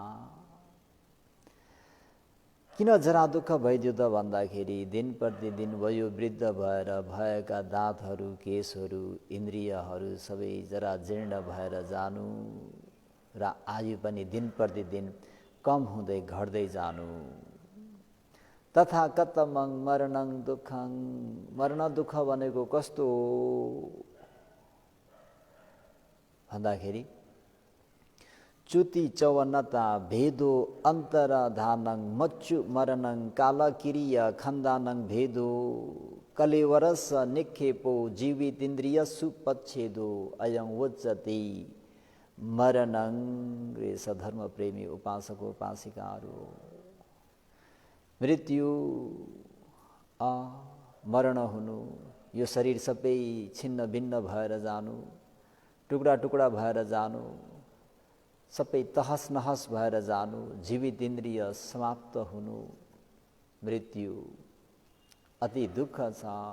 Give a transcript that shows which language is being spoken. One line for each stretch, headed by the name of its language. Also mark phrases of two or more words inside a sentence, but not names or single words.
Nepali: किन जरा दुःख भइदियो त भन्दाखेरि दिन प्रतिदिन वयो वृद्ध भएर भएका दाँतहरू, केशहरू, इन्द्रियहरू सबै जरा जीर्ण भएर जानु र आयु पनि दिन प्रतिदिन कम हुँदै घट्दै जानु।
Pali: तथा कतमङ मरणङ दुःखङ,
Nepali: मरण दुःख भनेको कस्तो हो भन्दाखेरि
Pali: च्युति चौवन्नता भेदो अन्तरधानङ मच्चु मरणङ कालकिरिय खन्दानङ भेदो कलेवरस निक्षेपो जीवित इन्द्रिय सुपच्छेदो अयं वोच्यते मरणङ।
Nepali: रे सधर्म प्रेमी उपासक उपासिकाहरू, मृत्यु मरण हुनु, यो शरीर सबै छिन्न भिन्न भएर जानु, टुक्रा टुक्रा भएर जानु, सबै तहस नहस भएर जानु, जीवित इन्द्रिय समाप्त हुनु, मृत्यु अति दुःख छ।